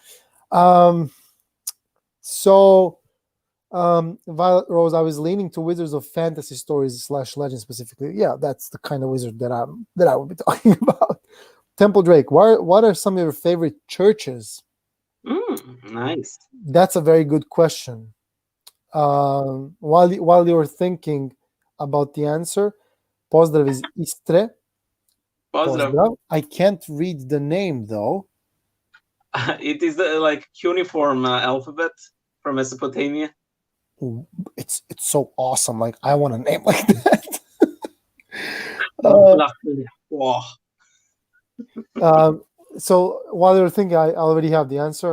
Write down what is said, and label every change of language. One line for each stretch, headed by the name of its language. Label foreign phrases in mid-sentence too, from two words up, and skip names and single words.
English: Violet Rose, I was leaning to Wizards of Fantasy stories / legends specifically. Yeah, that's the kind of wizard that I would be talking about. Temple Drake, what are some of your favorite churches? Nice. That's a very good question. While you were thinking about the answer,
Croatian: Pozdrav is Istre. Pozdrav.
English: I can't read the name though. It is like cuneiform alphabet from Mesopotamia. It's so awesome. Like, I want a name like that. So while you're thinking, I already have the answer.